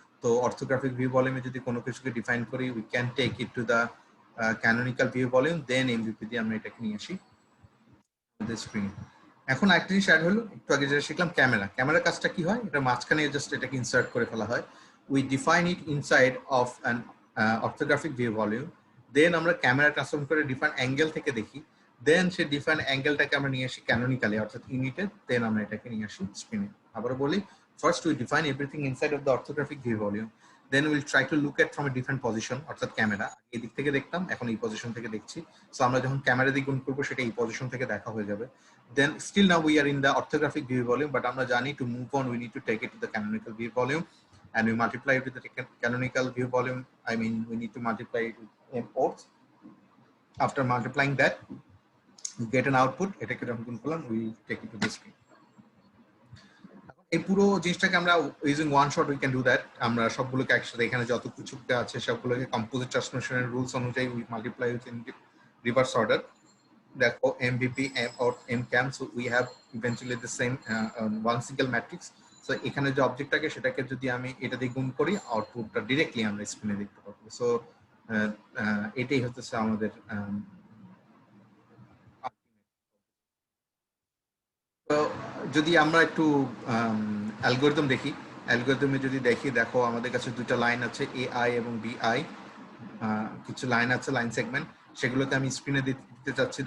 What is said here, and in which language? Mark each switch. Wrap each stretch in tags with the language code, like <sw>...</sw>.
<bn>তো orthographic view volume যদি কোনো কিছুকে ডিফাইন করি</bn> <en>we can take it to the canonical view volume, then MVP</en> <bn>দিয়ে আমরা এটাকে নিয়ে আসি আমাদের স্ক্রিনে। এখন একটা জিনিস অ্যাড হলো, একটু আগে যেটা শিখলাম ক্যামেরা। ক্যামেরার কাজটা কি হয়, এটা মাঝখানে জাস্ট এটাকে ইনসার্ট করে ফেলা হয়।</bn> <en>we define it inside of an orthographic view volume,</en> <bn>দেন আমরা ক্যামেরা ট্রান্সফর্ম করে ডিফাইন অ্যাঙ্গেল থেকে দেখি, দেন সেই ডিফাইন অ্যাঙ্গেলটাকে আমরা নিয়ে আসি ক্যানোনিক্যালি অর্থাৎ ইউনিটে, দেন আমরা এটাকে নিয়ে আসি স্ক্রিনে। আবারও বলি,</bn> <en>first we define everything inside of the orthographic view volume, then will try to look at from a different position,</en> <bn>অর্থাৎ ক্যামেরা এই দিক থেকে দেখতাম, এখন এই পজিশন থেকে দেখছি। সো আমরা যখন ক্যামেরা দিয়ে গুণ করবো সেটা এই পজিশন থেকে দেখা হয়ে যাবে।</bn> <en>Then still now we are in the orthographic view volume, but</en> <bn>আমরা জানি</bn> <en>to move on we need to take it to the canonical view volume, and we multiply it with the canonical view volume. I mean we need to multiply it with m oaths. After multiplying that we get an output,</en> <bn>এটাকে যখন গুণ করলাম</bn> <en>we take it to the screen.</en> <bn>এই পুরো জিনিসটাকে আমরা using one shot</bn> <en>We can do that.</en> <bn>আমরা সবগুলোকে একসাথে এখানে যত কিছু আছে সবগুলোকে কম্পোজিট ট্রান্সফরমেশনের রুলস অনুযায়ী</bn> <en>We multiply with in reverse order. Therefore MVP m or m cam, so we have eventually the same one single matrix.</en> <bn>So এখানে যে অবজেক্টটাকে সেটাকে যদি আমি এটা দিয়ে গুণ করি আউটপুটটা ডাইরেক্টলি আমরা স্ক্রিনে দেখতে পাবো। সো এটাই হচ্ছে আমাদের তো যদি আমরা একটু অ্যালগরিদম দেখি, অ্যালগরিদমে যদি দেখি, দেখো আমাদের কাছে দুটো লাইন আছে AI এবং BI, কিছু লাইন আছে লাইন সেগমেন্ট, সেগুলোকে আমি স্ক্রিনে দিতে চাচ্ছি।</bn>